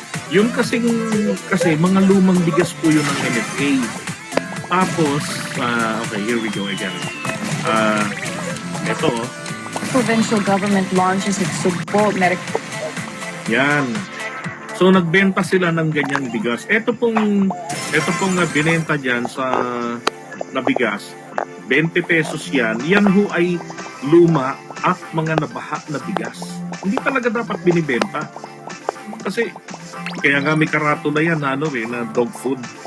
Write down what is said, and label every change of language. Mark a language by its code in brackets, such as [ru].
[tl] Yung kasi mga lumang bigas po yun ng NFA. [en] Tapos, okay, here we go again. [tl] Ito. [en] Provincial government launches its Sugpo medical. [tl] Yan. So nagbenta sila ng ganyang bigas. Ito pong binenta diyan na bigas. 20 pesos yan. Yan ho ay luma at mga nabaha na bigas. Hindi talaga dapat binibenta. Kasi kaya nga may karatula yan na dog food.